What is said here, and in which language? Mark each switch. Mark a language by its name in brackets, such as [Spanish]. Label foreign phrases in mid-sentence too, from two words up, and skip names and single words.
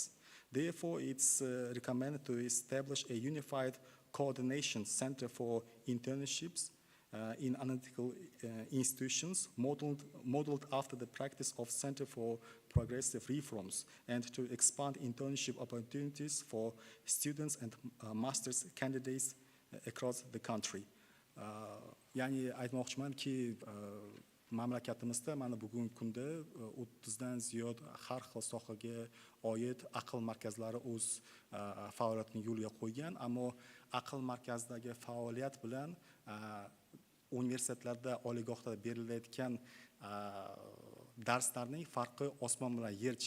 [English] Therefore, it's recommended to establish a unified coordination center for internships in analytical institutions modeled after the practice of Center for Progressive Reforms, and to expand internship opportunities for students and master's candidates across the country. [Uzbek] Yani aytmoqchimanki, mamlakatimizda mana bugungi kunda 30 dan ziyod har xil sohaga oid aql markazlari o'z faoliyatini yo'lga qo'ygan, ammo aql markazidagi faoliyat bilan universitetlarda, oliygohda berilayotgan darslarning farqi osmon bilan yercha.